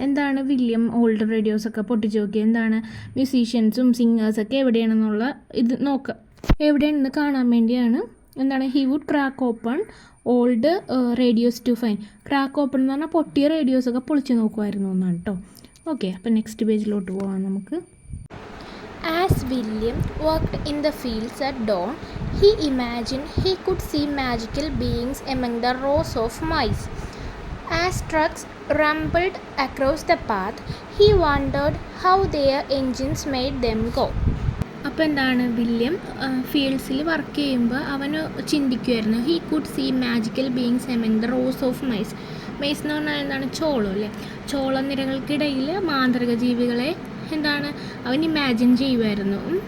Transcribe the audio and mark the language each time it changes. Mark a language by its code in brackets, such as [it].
[ml] എന്താണ് William old റേഡിയോസൊക്കെ പൊട്ടിച്ച് നോക്കിയത്? എന്താണ് മ്യൂസീഷ്യൻസും സിംഗേഴ്സൊക്കെ എവിടെയാണെന്നുള്ള ഇത് നോക്കുക, എവിടെയാണെന്ന് കാണാൻ വേണ്ടിയാണ്. എന്താണ് [en] He would crack open old radios to fine. [ml] Crack open എന്ന് പറഞ്ഞാൽ പൊട്ടിയ റേഡിയോസൊക്കെ പൊളിച്ച് നോക്കുമായിരുന്നു എന്നാണ് കേട്ടോ. ഓക്കെ, അപ്പോൾ നെക്സ്റ്റ് പേജിലോട്ട് പോകാം നമുക്ക്. [en] As William worked in the fields at dawn, he imagined he could see magical beings among the rows of mice. As trucks rumbled across the path, he wondered how their engines made them go. [ml] അപ്പോൾ എന്താണ് William ഫീൽഡ്സിൽ work ചെയ്യുമ്പോൾ അവന് ചിന്തിക്കുമായിരുന്നു, [en] He could see magical beings among the rows of mice. [ml] Mice എന്ന് പറഞ്ഞാൽ എന്താണ്? ചോളം അല്ലേ. ചോളനിരകൾക്കിടയിൽ മാന്ത്രിക ജീവികളെ എന്താണ് അവൻ ഇമാജിൻ ചെയ്യുമായിരുന്നു.